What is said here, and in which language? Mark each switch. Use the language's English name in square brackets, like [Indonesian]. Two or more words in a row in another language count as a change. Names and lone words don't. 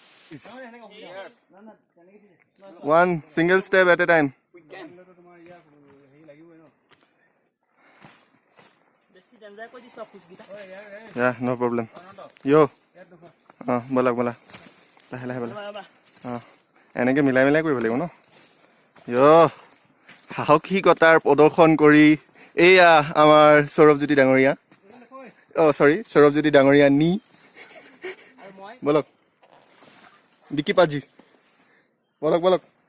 [English] One single step at a time. [Assamese] বেছি ডেঞ্জাৰ কৰি দিছো খোজকেইটা [English] Yeah, no problem. Yo. [Assamese] ব'লা ব'লা লাহে লাহে ব'লা এনেকৈ মিলাই মিলাই কৰিব লাগিব ন সাহসিকতাৰ প্ৰদৰ্শন কৰি এয়া আমাৰ সৌৰভজ্যোতি ডাঙৰীয়া চৰি সৌৰভজ্যোতি ডাঙৰীয়া নি বলক বিকি পাজি বলক বলক